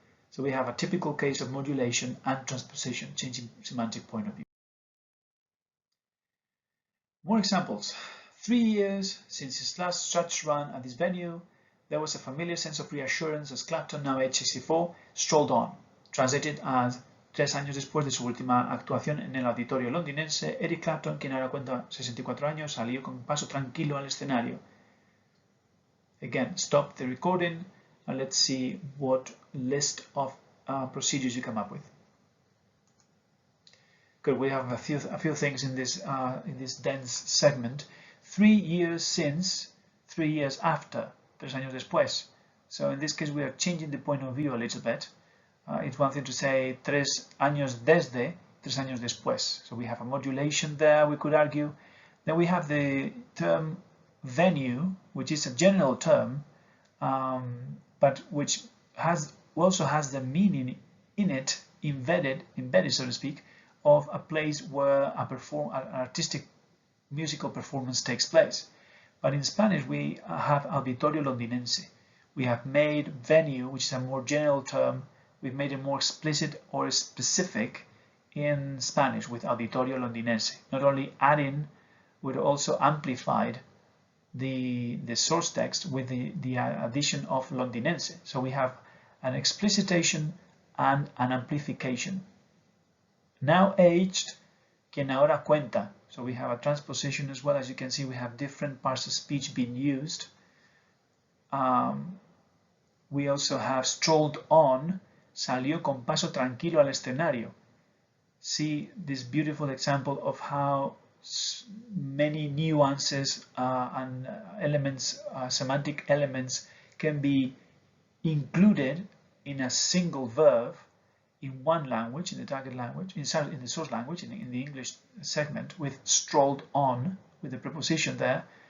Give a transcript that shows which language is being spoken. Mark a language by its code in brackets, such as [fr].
[en] So we have a typical case of modulation and transposition, changing semantic point of view. More examples. 3 years since his last stretch run at this venue, there was a familiar sense of reassurance as Clapton, now age 64, strolled on. Translated as [es] 3 años después de su última actuación en el auditorio londinense, Eric Clapton, quien ahora cuenta 64 años, salió con paso tranquilo al escenario. [en] Again, stop the recording and let's see what list of procedures you come up with. Good, we have a few things in this dense segment. 3 years since, 3 years after, [es] 3 años después. [en] So in this case we are changing the point of view a little bit. It's one thing to say [es] 3 años desde, 3 años después. [en] So we have a modulation there, we could argue. Then we have the term venue, which is a general term, but which also has the meaning in it, embedded, so to speak, of a place where an artistic musical performance takes place. But in Spanish we have [es] auditorio londinense. [en] We have made venue, which is a more general term, we've made it more explicit or specific in Spanish with auditorio londinense. Not only adding, but also amplified the source text with the addition of londinense. So we have an explicitation and an amplification. Now aged, [es] quien ahora cuenta. [en] So we have a transposition as well. As you can see, we have different parts of speech being used. We also have strolled on, [es] salió con paso tranquilo al escenario. [en] See this beautiful example of how many nuances and elements, semantic elements, can be included in a single verb in one language, in the target language, in the source language, in the English segment, with strolled on, with the preposition there.